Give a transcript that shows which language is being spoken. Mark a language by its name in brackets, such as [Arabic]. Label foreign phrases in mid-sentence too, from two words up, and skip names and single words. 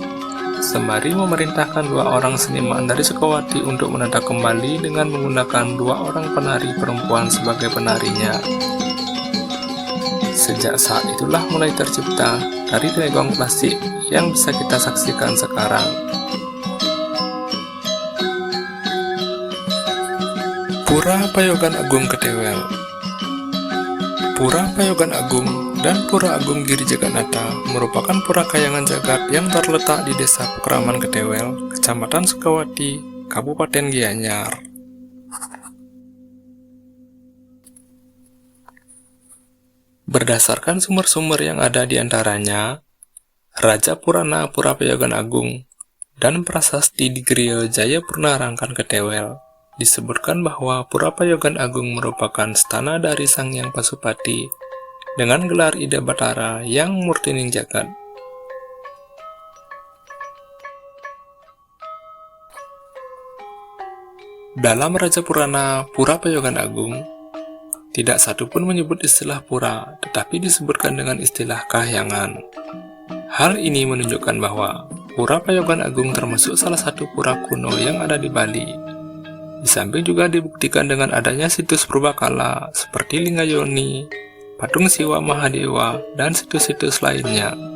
[Indonesian] Sembari memerintahkan 2 orang seniman dari Sekowati untuk menata kembali dengan menggunakan 2 orang penari perempuan sebagai penarinya. Sejak saat itulah mulai tercipta tari legong klasik yang bisa kita saksikan sekarang. Pura Payogan Agung Ketewel. Pura Payogan Agung dan Pura Agung Giri Jaganata merupakan pura kayangan jagat yang terletak di Desa Pekraman Ketewel, Kecamatan Sekowati, Kabupaten Gianyar. Berdasarkan sumber-sumber yang ada di antaranya, Raja Purana Pura Payogan Agung dan Prasasti di Griya Jayapurna Rangkan Ketewel, disebutkan bahwa Pura Payogan Agung merupakan stana dari Sangyang Pasupati dengan gelar Ida Batara yang murtining jagat. Dalam Raja Purana Pura Payogan Agung, tidak satu pun menyebut istilah pura, tetapi disebutkan dengan istilah kahyangan. Hal ini menunjukkan bahwa Pura Payogan Agung termasuk salah satu pura kuno yang ada di Bali. Di samping juga dibuktikan dengan adanya situs purbakala seperti Linggayoni, patung Siwa Mahadewa, dan situs-situs lainnya.